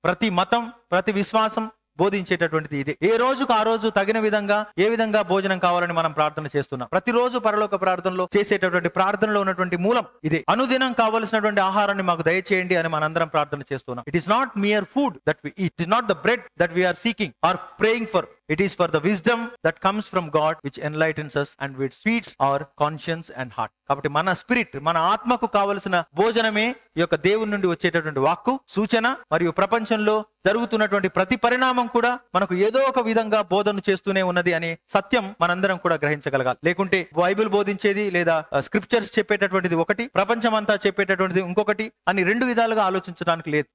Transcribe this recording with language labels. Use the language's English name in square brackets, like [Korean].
[Telugu] ప్రతి మతం, ప్రతి విశ్వాసం బోధించేటటువంటిది ఇదే. ఏ రోజుకు ఆ రోజు తగిన విధంగా ఏ విధంగా భోజనం కావాలని మనం ప్రార్థన చేస్తున్నాం. ప్రతిరోజు పరలోక ప్రార్థనలో చేసేటటువంటి ప్రార్థనలో ఉన్నటువంటి మూలం ఇదే. అనుదినం కావలసినటువంటి ఆహారాన్ని మాకు దయచేయండి అని మనందరం ప్రార్థన చేస్తున్నాం. [English] It is not mere food that we eat, it is not the bread that we are seeking or praying for. It is for the wisdom that comes from God which enlightens us and which feeds our conscience and heart. [Telugu] కాబట్టి మన spirit, మన ఆత్మకు కావలసిన భోజనమే ఈ యొక్క దేవుని నుండి వచ్చేటటువంటి వాక్కు, సూచన మరియు ప్రపంచంలో జరుగుతున్నటువంటి ప్రతి పరిణామం కూడా మనకు ఏదో ఒక విధంగా బోధన చేస్తూనే ఉన్నది అనే సత్యం మనందరం కూడా గ్రహించగలగాలి. లేకుంటే బైబిల్ బోధించేది లేదా స్క్రిప్చర్స్ చెప్పేటటువంటిది ఒకటి, ప్రపంచం అంతా చెప్పేటటువంటిది ఇంకొకటి అని రెండు విధాలుగా ఆలోచించడానికి లేదు.